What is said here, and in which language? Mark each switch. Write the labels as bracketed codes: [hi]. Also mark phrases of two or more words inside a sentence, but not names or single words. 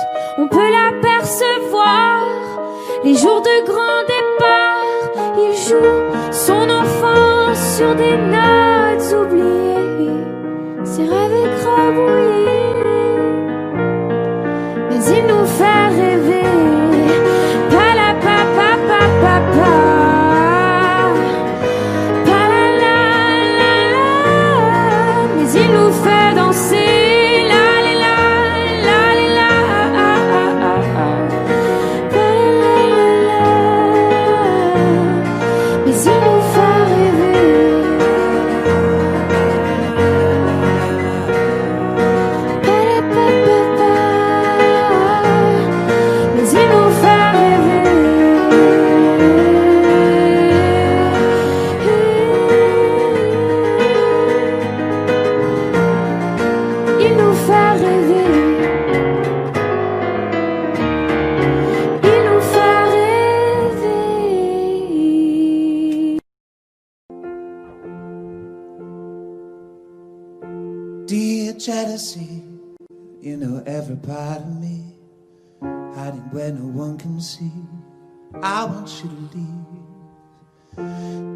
[fr] On peut l'apercevoir les jours de grand départ. Il joue son enfance sur des notes oubliées, ses rêves écrabouillés, mais il nous fait rêver. Pa la pa pa pa pa pa, pa la la la la, mais il nous fait danser. La la la la la la, pa la la la, mais il nous fait rêver. Pa la pa pa pa, mais il nous fait rêver. Il nous fait rêver. Il nous fait rêver. [en] Dear jealousy, you know every part of me, hiding where no one can see. I want you to leave.